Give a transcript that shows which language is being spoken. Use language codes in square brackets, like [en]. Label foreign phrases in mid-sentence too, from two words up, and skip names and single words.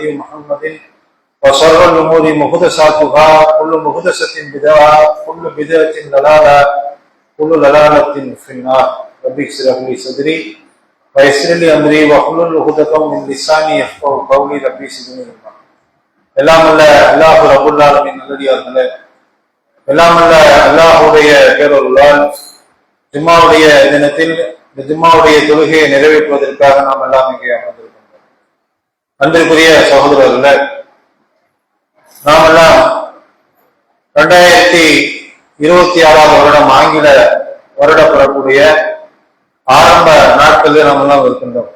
[ar] محمد وشر الأمور محدثاتها كل محدثة بدعة كل بدعة ضلالة كل ضلالة في النار رب اشرح لي صدري ويسر لي أمري واحلل عقدة من لساني يفقهوا قولي رب زدني علما [ta] எல்லாம் அல்ல [ar] الله رب العالمين [ta] நல்லடியார்களே எல்லாம் அல்ல அல்லாஹ்வுடைய பேரருளால் ஜும்மாவுடைய தினத்தில் இந்த ஜும்மாவுடைய தொழுகையை நிறைவேற்றுவதற்காக நாம் எல்லாம் இங்கே அமர்ந்திருக்கின்றோம். அன்பிற்குரிய சகோதரர்களே, நாம் எல்லாம் 2026 வருடம் ஆங்கில வருட பெறக்கூடிய ஆரம்ப நாட்களில் நாம் எல்லாம் இருக்கின்றோம்.